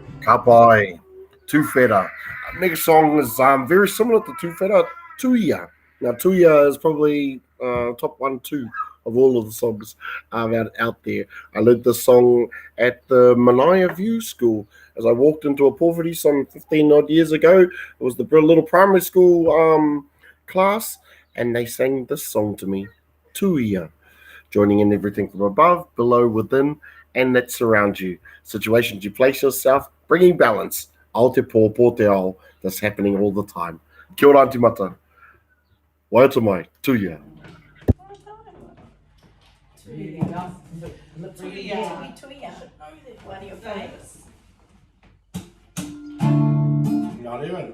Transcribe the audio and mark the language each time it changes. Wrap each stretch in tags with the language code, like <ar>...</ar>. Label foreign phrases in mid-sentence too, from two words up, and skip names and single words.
<mi>Ka pai, tūwhera.</mi> <en>Next song is very similar to tūwhera, tuia. Now, tuia is probably top 1, 2 of all of the songs out there. I learned this song at the Manaia View School as I walked into a poverty some 15 odd years ago. It was the little primary school class, and they sang this song to me, tuia, joining in everything from above, below, within, and that surrounds you. Situations you place yourself, bringing balance.</en> <mi>Aote pō, pō te ao,</mi> <en>that's happening all the time.</en> <mi>Kia ora, Auntie Mata. Waiata mai, tuia. Tuia.</mi> <en>One of your favourites. Not even.</en>